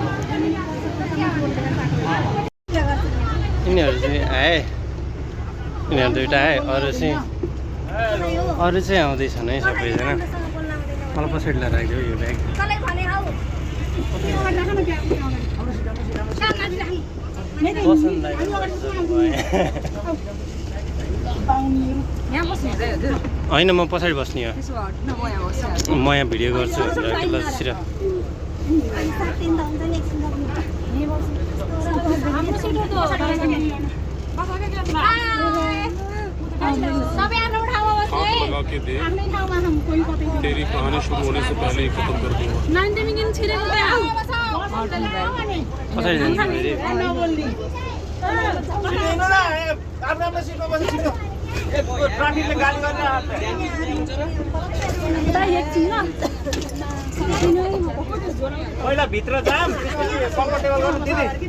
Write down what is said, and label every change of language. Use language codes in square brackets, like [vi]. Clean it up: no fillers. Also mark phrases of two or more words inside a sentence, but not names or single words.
[ne] यिनीहरू चाहिँ आए यिनीहरू दुइटा आए अरू चाहिँ आउँदैछन् है सबैजना मलाई पछाडि लिएर राखिदियो यो ब्याग होइन म पछाडि बस्ने हो म यहाँ भिडियो गर्छु लसिर [hi] तेरी कहानी शुरू होने से पहले ही खत्म कर दूंगा [ne] पछाडि जान्छ फेरि पहिला भित्र जाम कम्फर्टेबल गर्नु दिदी